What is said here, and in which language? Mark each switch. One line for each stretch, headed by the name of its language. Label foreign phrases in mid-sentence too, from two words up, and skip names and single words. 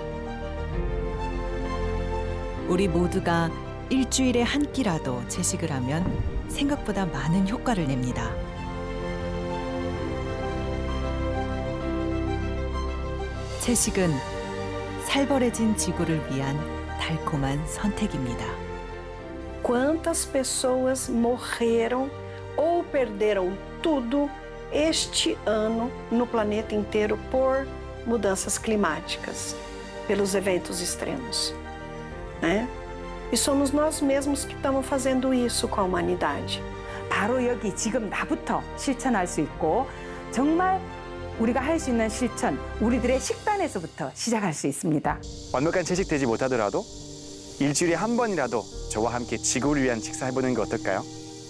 Korean: 우리 모두가 일주일에 한 끼라도 채식을 하면 생각보다 많은 효과를 냅니다. 채식은 살벌해진 지구를 위한 달콤한 선택입니다.
Portuguese: Quantas pessoas morreram ou perderam tudo este ano no planeta inteiro por mudanças climáticas, pelos eventos extremos, né? E somos nós mesmos que estamos fazendo isso com a humanidade.
Korean: 바로 여기 지금 나부터 실천할 수 있고 정말 우리가 할 수 있는 실천, 우리들의 식단에서부터 시작할 수 있습니다. 완벽한 채식되지 못하더라도 일주일에 한 번이라도 저와 함께 지구를 위한 식사해보는 게 어떨까요?